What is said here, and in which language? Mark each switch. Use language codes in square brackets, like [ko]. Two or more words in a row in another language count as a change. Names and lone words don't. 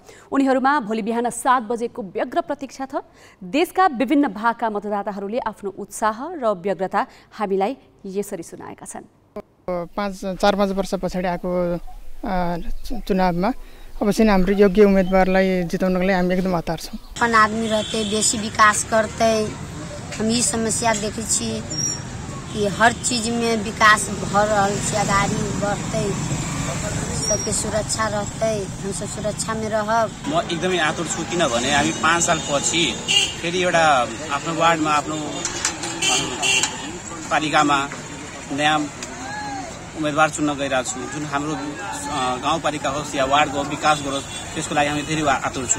[ne] उनीहरूमा भोलि बिहान 7 बजेको व्यग्र प्रतीक्षा छ। देशका विभिन्न भागका मतदाताहरूले आफ्नो उत्साह र व्यग्रता हामीलाई यसरी सुनाएका छन्। 4-5 वर्ष पछाडि आएको चुनावमा अवश्य हाम्रो योग्य उम्मेदवारलाई जिताउनको लागि हामी एकदम हतार छौँ। [mai] आदमी रहते बेसी विकास करते, हम ई समस्या देखै छी कि हर चीज में विकास भ रहल छै, अगाडि बढ़ते, सबके सुरक्षा रहते, हम सब सुरक्षा में रहब। [ne] म एकदमै आतुर छु किनभने हामी 5 साल पछि फेरि एउटा आफ्नो वार्डमा आफ्नो पालिकामा नयाँ उम्मेदवार चुन्न गइरहेको छु। जुन हाम्रो गाउँपालिका होस् या वार्डको विकास गरोस् त्यसको लागि हामी धेरै आतुर छौँ।